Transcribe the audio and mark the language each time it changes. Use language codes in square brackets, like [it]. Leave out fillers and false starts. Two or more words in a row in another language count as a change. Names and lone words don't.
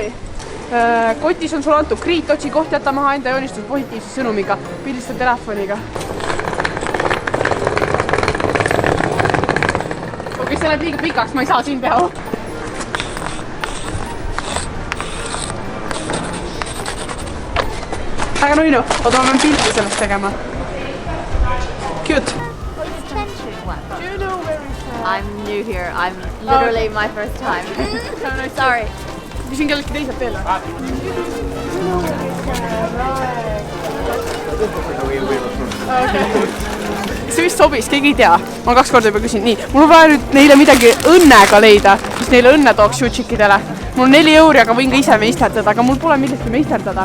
[et] Kotis on sul antud kriit, otsi koht, jäta maha enda joonistus positiivse sõnumiga, pildista telefoniga. Okei, see läheb liiga pikaks, ma ei saa siin teha. Väga nuinu, oota, ma pean pilti sellest tegema. Cute. [en] Do you know where it's I'm new here. I'm literally my first time. Sorry. [et] Küsin kelleltki teiselt teele. See vist sobis, keegi ei tea. Ma 2 korda juba küsin. Nii, mul on vaja nüüd neile midagi õnnega leida, mis neile õnne tooks YouChickidele. Mul on 4 euri, aga võin ka ise meisterdada, aga mul pole millestki meisterdada.